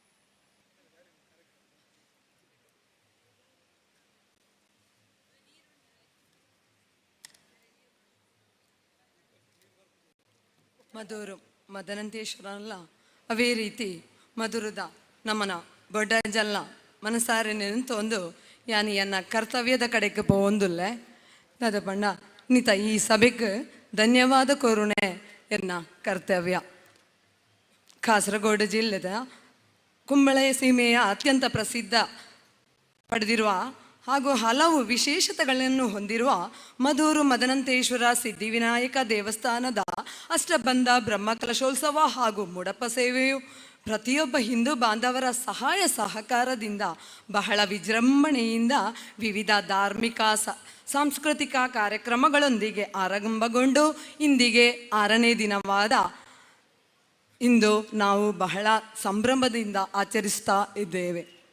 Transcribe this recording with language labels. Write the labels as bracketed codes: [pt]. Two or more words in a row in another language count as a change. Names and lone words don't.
[tcy] ಮಧುರು ಮದನಂತೇಶ್ವರಲ್ಲ ಅವೇ ರೀತಿ ಮಧುರದ ನಮ್ಮನ ಬೊಡ್ಡಜಲ್ಲ ಮನಸಾರೆ ನಿಂತೊಂದು ಯಾನು ಎನ್ನ ಕರ್ತವ್ಯದ ಕಡೆಗೆ ಪೋಂದುಲ್ಲೆ ಅದ ಬಣ್ಣ ನಿತ ಈ ಸಭೆಗೆ ಧನ್ಯವಾದ ಕೋರುಣೆ ಎನ್ನ ಕರ್ತವ್ಯ. [kn] ಕಾಸರಗೋಡು ಜಿಲ್ಲೆದ ಕುಂಬಳೆ ಸೀಮೆಯ ಅತ್ಯಂತ ಪ್ರಸಿದ್ಧ ಪಡೆದಿರುವ ಹಾಗೂ ಹಲವು ವಿಶೇಷತೆಗಳನ್ನು ಹೊಂದಿರುವ ಮಧೂರು ಮದನಂತೇಶ್ವರ ಸಿದ್ಧಿವಿನಾಯಕ ದೇವಸ್ಥಾನದ ಅಷ್ಟಬಂಧ ಬ್ರಹ್ಮಕಲಶೋತ್ಸವ ಹಾಗೂ ಮುಡಪ ಸೇವೆಯು ಪ್ರತಿಯೊಬ್ಬ ಹಿಂದೂ ಬಾಂಧವರ ಸಹಾಯ ಸಹಕಾರದಿಂದ ಬಹಳ ವಿಜೃಂಭಣೆಯಿಂದ ವಿವಿಧ ಧಾರ್ಮಿಕ ಸಾಂಸ್ಕೃತಿಕ ಕಾರ್ಯಕ್ರಮಗಳೊಂದಿಗೆ ಆರಂಭಗೊಂಡು ಇಂದಿಗೆ 6ನೇ ದಿನವಾದ ಇಂದು ನಾವು ಬಹಳ ಸಂಭ್ರಮದಿಂದ ಆಚರಿಸ್ತಾ ಇದ್ದೇವೆ.